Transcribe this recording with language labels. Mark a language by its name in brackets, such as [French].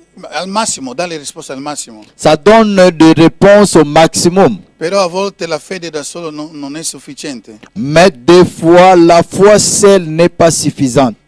[Italian] Al massimo, dà le risposte al massimo. [French] Ça donne des réponses au maximum. [Italian] Però a volte la fede da solo non è sufficiente. [French] Mais des fois, la foi seule n'est pas suffisante.